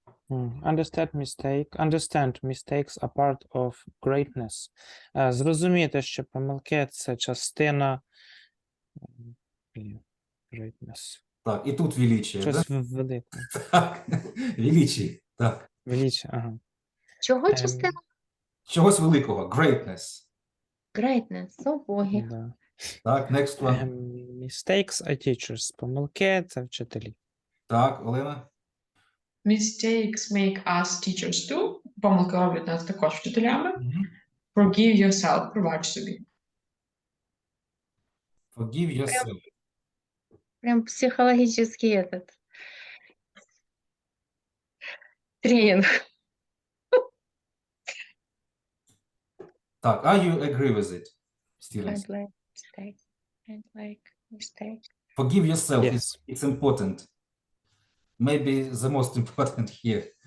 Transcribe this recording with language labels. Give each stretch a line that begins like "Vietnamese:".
English: Understand mistakes are part of greatness.
Ukrainian: Зрозуміти, що помилки – це частина
English: greatness.
Russian: Так, і тут величие, да?
Ukrainian: Щось велике.
Russian: Так, величие, так.
Ukrainian: Величе, ага. Чого частина? Чогось великого,
English: greatness. Greatness,
Ukrainian: о боги. Да.
English: Так, next one. Mistakes are teachers.
Ukrainian: Помилки – це вчителі. Так, Олена.
English: Mistakes make us teachers too.
Ukrainian: Помилки роблять нас також вчителями. Мгм.
English: Forgive yourself.
Ukrainian: Пробач собі.
English: Forgive yourself.
Russian: Прям психологический этот тренинг.
English: Так, are you agree with it? Стівенс. I'd like mistake. I'd like mistake. Forgive yourself. Yes. It's important. Maybe the most important here.